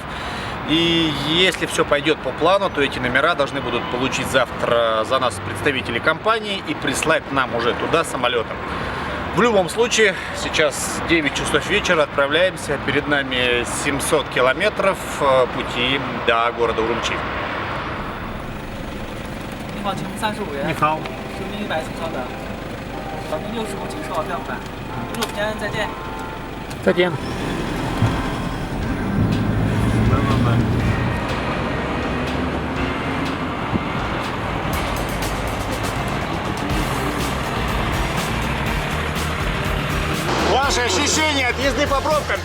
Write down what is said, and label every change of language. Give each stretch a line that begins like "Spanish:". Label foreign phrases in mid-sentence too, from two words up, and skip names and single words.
Russian: И если все пойдет по плану, то эти номера должны будут получить завтра за нас представители компании и прислать нам уже туда самолетом. В любом случае, сейчас 9 часов вечера, отправляемся. Перед нами 700 километров пути до города Урумчи.
Chinese: 你好，请35元。你好。收您100次稍等。保证65，请收好票款。祝平安，再见。再见。
Russian: Ваши ощущения от езды по пробкам?